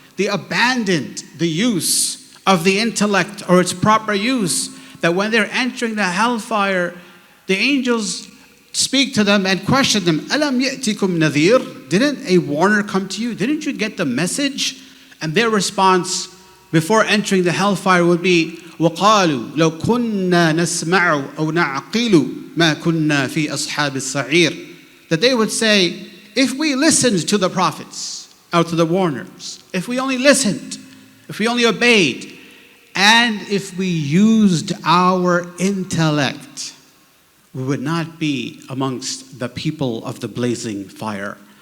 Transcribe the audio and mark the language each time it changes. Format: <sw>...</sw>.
<en>They abandoned the use of the intellect or its proper use, that when they're entering the hellfire, the angels speak to them and question them, Alam ya'tikum nadhir? Didn't a warner come to you? Didn't you get the message? And their response before entering the hellfire would be,</en> <ar>وَقَالُوا لَوْ كُنَّا نَسْمَعُ أَوْ نَعْقِلُ مَا كُنَّا فِي أَصْحَابِ السَّعِيرِ.</ar> <en>That they would say, if we listened to the prophets, or to the warners, if we only listened, if we only obeyed, and if we used our intellect, we would not be amongst the people of the blazing fire.</en>